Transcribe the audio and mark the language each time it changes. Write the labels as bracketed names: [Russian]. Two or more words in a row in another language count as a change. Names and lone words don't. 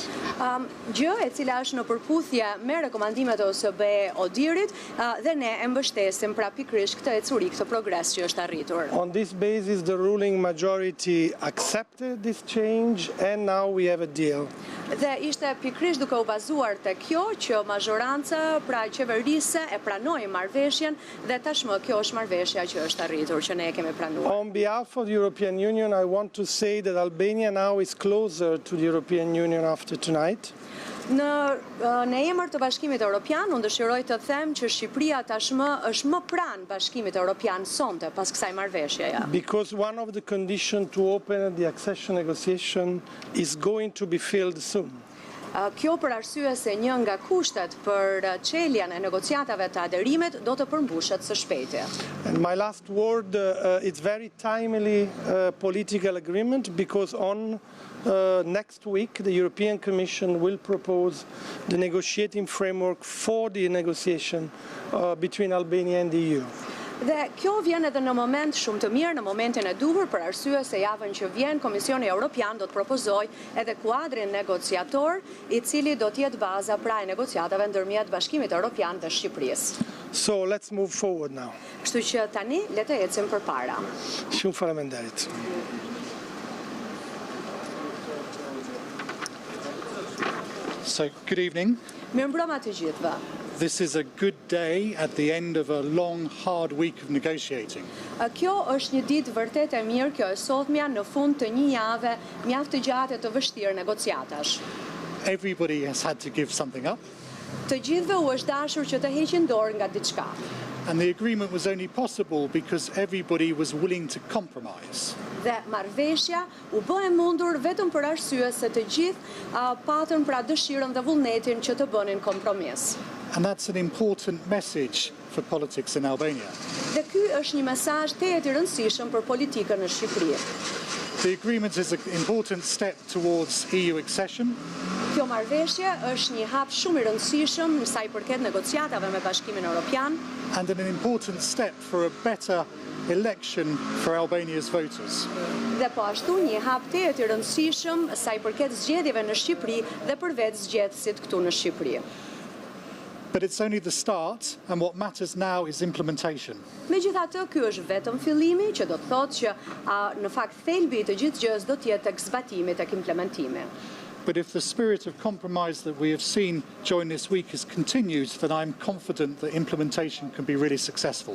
[Albanian] Gjë e cila është në përputhje me rekomandimet e OSBE-ODIHR-it dhe ne e mbështesim pra pikërisht këtë ecuri, këtë progres që është arritur. [English] On this basis, the ruling majority accepted this change, and now we have a deal. [Albanian] Dhe ishte pikërisht duke u bazuar te kjo që mazhoranca pra qeverisë e pranoi marrëveshjen dhe tashmë kjo është marrëveshja që është arritur, që ne e kemi pranuar. [English] On behalf of the European Union, I want to say that Albania now is closer to the European Union after tonight. [Albanian] Në emër të Bashkimit Evropian, unë dëshiroj të them që Shqipëria tashmë është më pranë Bashkimit Evropian sonte pas kësaj marrëveshjeje. [English] Because one of the conditions to open the accession negotiation is going to be filled soon. [Albanian] Kjo për arsye se një nga kushtet për çeljen e negociatave të aderimit do të përmbushet së shpejti. [English] And my last word, it's very timely political agreement because on next week the European Commission will propose the negotiating framework for the negotiation between Albania and the EU. [Albanian] Dhe kjo vjen edhe në moment shumë të mirë, në momentin e duhur, për arsye se javën që vjen Komisioni Evropian do të propozoj edhe kuadrin negociator, I cili do të jetë baza pra e negociatave ndërmjet Bashkimit Evropian dhe Shqipërisë. [English] So let's move forward now. [Albanian] Kështu që tani le të ecim përpara. Shumë faleminderit. [English] So, good evening. [Albanian] Mirëmbrëma të gjithëve. [English] This is a good day at the end of a long, hard week of negotiating. [Albanian] Kjo është një ditë vërtet e mirë, kjo e sotmja në fund të një jave mjaft të gjatë të vështirë negociatash. [English] Everybody has had to give something up. [Albanian] Të gjithëve u është dashur që të heqin dorë nga diçka. [English] And the agreement was only possible because everybody was willing to compromise. [Albanian] Dhe marrëveshja u bë e mundur vetëm për arsye se të gjithë patën pra dëshirën dhe vullnetin që të bënin kompromis. [English] And that's an important message for politics in Albania. [Albanian] Dhe ky është një mesazh tejet I rëndësishëm për politikën në Shqipëri. [English] The agreement is an important step towards EU accession. [Albanian] Kjo marrëveshje është një hap shumë I rëndësishëm në sa I përket negociatave me Bashkimin Evropian. [English] And an important step for a better election for Albania's voters. [Albanian] Dhe po ashtu një hap tejet I rëndësishëm sa I përket zgjedhjeve në Shqipëri dhe për vetë zgjedhësit këtu në Shqipëri. [English] But it's only the start, and what matters now is implementation. [Albanian] Megjithatë, ky është vetëm fillimi, që do të thotë që në fakt thelbi I të gjithë gjës do të jetë tek zbatimi, tek implementimi. [English] But if the spirit of compromise that we have seen during this week is continued, then I'm confident that implementation can be really successful.